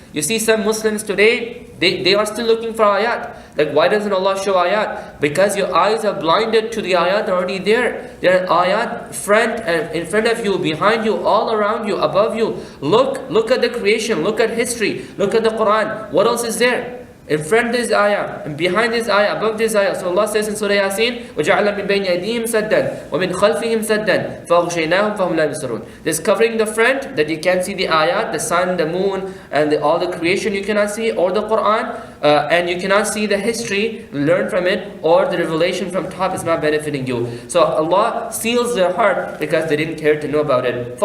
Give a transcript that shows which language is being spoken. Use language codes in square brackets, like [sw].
[en] You see some Muslims today, they are still looking for ayat. Like, why doesn't Allah show ayat? Because your eyes are blinded to the ayat already there. There are ayat in front of you, behind you, all around you, above you. Look at the creation, look at history, look at the Quran. What else is there? In front is ayah, and behind this ayah, above this ayah. So Allah says in Surah Yasin, [ar] وَجَعَلَ مِن بَيْنِ أَيْدِيهِمْ سَدًّا وَمِنْ خَلْفِهِمْ سَدًّا فَأَغْشَيْنَاهُمْ فَهُمْ لَا يُبْصِرُونَ. [en] There's covering the front, that you can't see the ayat, the sun, the moon, and all the creation you cannot see, or the Quran, and you cannot see the history, learn from it, or the revelation from top is not benefiting you. So Allah seals their heart because they didn't care to know about it.